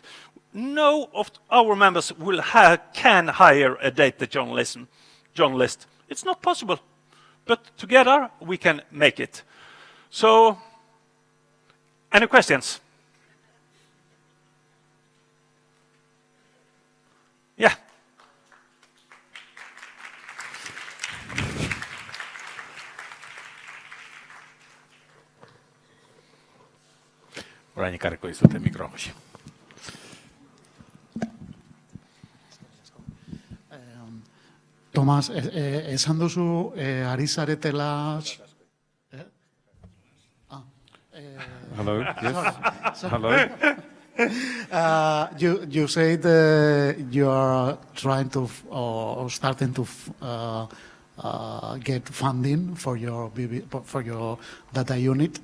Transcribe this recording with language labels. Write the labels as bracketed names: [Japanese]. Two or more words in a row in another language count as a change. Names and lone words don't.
[English] No of our members can hire a data journalist. It's not possible. But together, we can make it. So, any questions? Yeah. [Basque] Orain ekarriko dizute mikrofonoa. Tomas, esan duzu ari zaretela... [English] Hello, yes. Hello. You said you are trying to, or starting to get funding for your data unit.